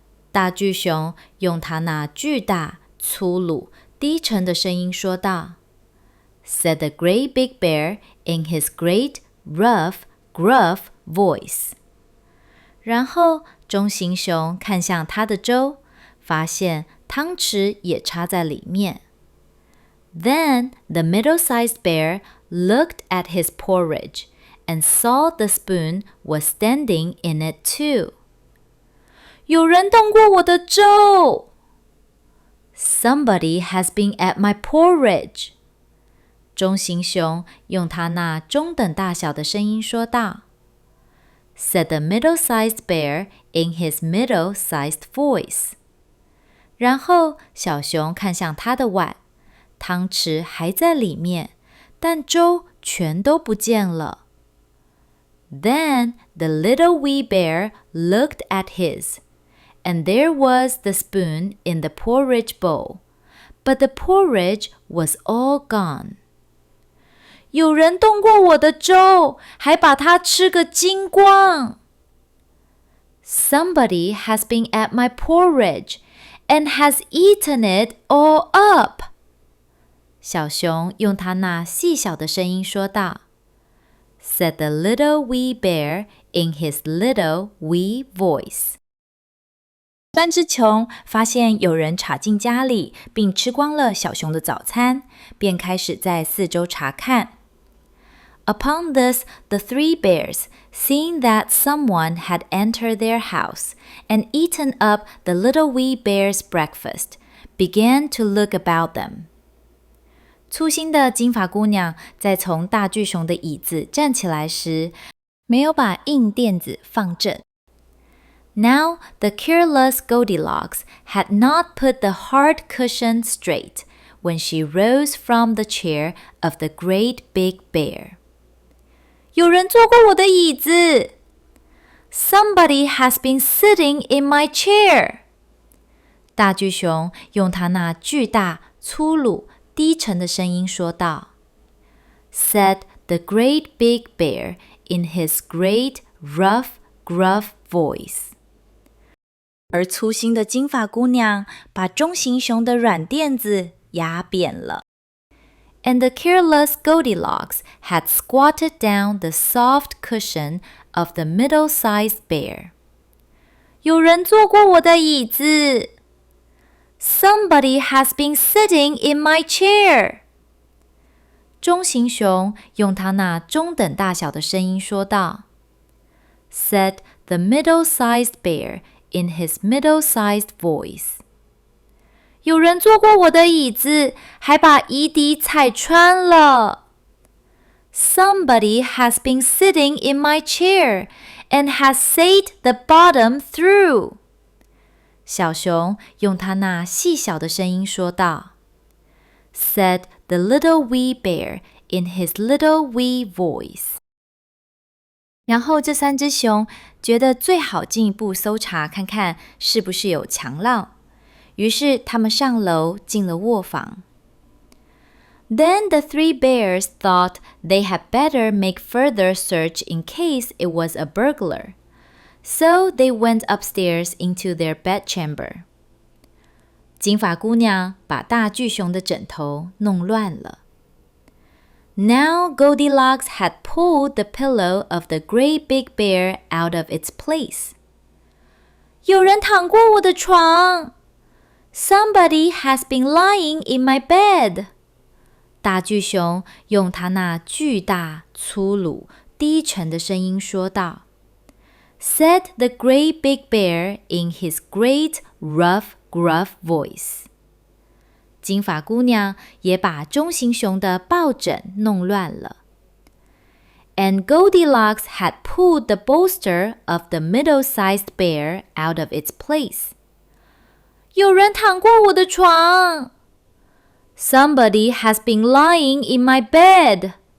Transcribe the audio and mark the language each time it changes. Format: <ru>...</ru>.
<zh>大巨熊用它那巨大、粗鲁、低沉的声音说道。</zh> <en>Said the great big bear in his great, rough, gruff voice.</en> <zh>然后中型熊看向他的粥，发现汤匙也插在里面。</zh> <en>Then the middle-sized bear looked at his porridge and saw the spoon was standing in it too.</en> <zh>有人动过我的粥。</zh> <en>Somebody has been at my porridge.</en> <zh>中型熊用它那中等大小的声音说道。</zh> <en>Said the middle-sized bear in his middle-sized voice.</en> <zh>然后小熊看向他的碗，汤匙还在里面，但粥全都不见了。</zh> <en>Then the little wee bear looked at his, and there was the spoon in the porridge bowl, but the porridge was all gone.</en> <zh>有人动过我的粥，还把它吃个精光。</zh> <en>Somebody has been at my porridge and has eaten it all up.</en> <zh>小熊用它那细小的声音说道。</zh> <en>Said the little wee bear in his little wee voice.</en> <zh>三只熊发现有人插进家里，并吃光了小熊的早餐，便开始在四周查看。</zh> <en>Upon this, the three bears, seeing that someone had entered their house and eaten up the little wee bear's breakfast, began to look about them.</en> <zh>粗心的金发姑娘在从大巨熊的椅子站起来时，没有把硬垫子放正。</zh> <en>Now the careless Goldilocks had not put the hard cushion straight when she rose from the chair of the great big bear.</en> <zh>有人坐过我的椅子。</zh> <en>Somebody has been sitting in my chair.</en> <zh>大巨熊用它那巨大、粗鲁、低沉的声音说道。</zh> <en>Said the great big bear in his great, rough, gruff voice.</en> <zh>而粗心的金发姑娘把中型熊的软垫子压扁了。</zh> <en>And the careless Goldilocks had squatted down the soft cushion of the middle-sized bear.</en> <zh>有人坐过我的椅子。</zh> <en>Somebody has been sitting in my chair.</en> <zh>中型熊用它那中等大小的声音说道。</zh> <en>Said the middle-sized bear in his middle-sized voice.</en> <zh>有人坐过我的椅子，还把椅底踩穿了。</zh> <en>Somebody has been sitting in my chair and has sate the bottom through.</en> <zh>小熊用它那细小的声音说道。</zh> <en>Said the little wee bear in his little wee voice.</en> <zh>然后这三只熊觉得最好进一步搜查看看是不是有强盗。于是他们上楼进了卧房。</zh> <en>Then the three bears thought they had better make further search in case it was a burglar. So they went upstairs into their bedchamber.</en> <zh>金发姑娘把大巨熊的枕头弄乱了。</zh> <en>Now Goldilocks had pulled the pillow of the great big bear out of its place.</en> <zh>有人躺过我的床。</zh> <en>Somebody has been lying in my bed.</en> <zh>大巨熊用它那巨大、粗鲁、低沉的声音说道。</zh> <en>Said the great big bear in his great, rough, gruff voice.</en> <zh>金发姑娘也把中型熊的抱枕弄乱了。</zh> <en>And Goldilocks had pulled the bolster of the middle-sized bear out of its place.</en> <zh>有人躺过我的床。</zh> <en>Somebody has been lying in my bed.</en>